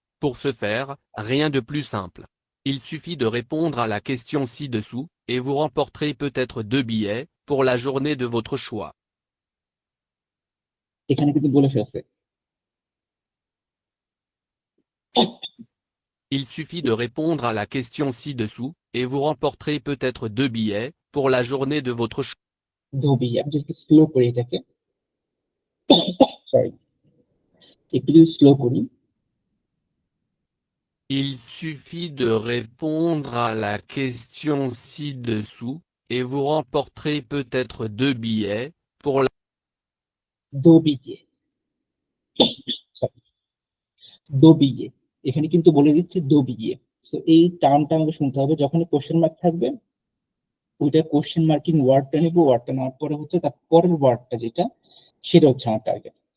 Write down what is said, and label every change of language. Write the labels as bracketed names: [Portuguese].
[French] Pour ce faire, rien de plus simple. Il suffit de répondre à la question ci-dessous, et vous remporterez peut-être 2 billets pour la journée de votre choix. [Bangla] এখানে কিন্তু বলে ফেলছে। [French] Il suffit de répondre à la question ci-dessous, et vous remporterez peut-être 2 billets pour la journée de votre choix. [Bangla] ধোবি, আমি যদি slow করি এটাকে, sorry, একটু যদি স্লো করি, [French] Il suffit de répondre à la question ci-dessous, et vous remporterez peut-être 2 billets pour la... [Bangla] দোবিয়ে, দোবিয়ে, এখানে কিন্তু বলে দিচ্ছে দোবিয়ে। সো এই টার্মটা আমাকে শুনতে হবে, যখন কোশ্চেন মার্ক থাকবে ওইটা কোশ্চেন মার্কিং ওয়ার্ডটা নেবো, ওয়ার্ডটা নেওয়ার পরে হচ্ছে তার পরের ওয়ার্ডটা যেটা সেটা হচ্ছে আমার টার্গেট।